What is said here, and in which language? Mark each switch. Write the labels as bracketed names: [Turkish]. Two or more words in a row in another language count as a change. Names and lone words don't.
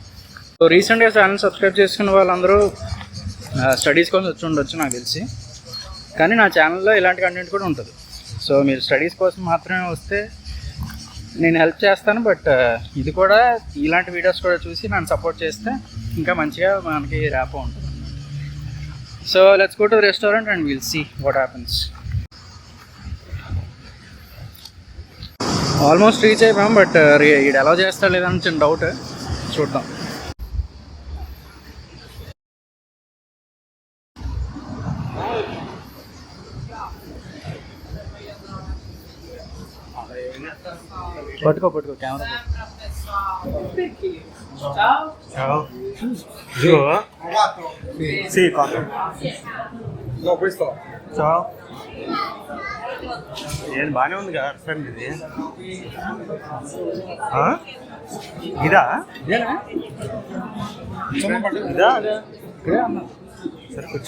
[Telugu] సో రీసెంట్గా [English] channel subscribe [Telugu] చేసుకున్న వాళ్ళందరూ స్టడీస్ కోసం వచ్చి ఉండొచ్చు నాకు తెలిసి. కానీ నా ఛానల్లో ఇలాంటి కంటెంట్ కూడా ఉంటుంది. సో మీరు స్టడీస్ కోసం మాత్రమే వస్తే నేను హెల్ప్ చేస్తాను, బట్ ఇది కూడా ఇలాంటి వీడియోస్ కూడా చూసి నన్ను సపోర్ట్ చేస్తే ఇంకా మంచిగా మనకి ర్యాపో ఉంటుంది. [English] So let's go to the restaurant and will see what happens. almost reach [Telugu] అయిపోయాం, బట్ ఇది ఎలా చేస్తాడు లేదని చిన్న డౌట్. చూద్దాం. పట్టుకో కెమెరా. [Italian] Ciao. Giuro? Sì, quanto? No, questo. Ciao. [Telugu] ఏం బాగానే ఉంది కదా రెస్టారెంట్ ఇది. ఇదా ఇదా అదే సరే కూర్చో.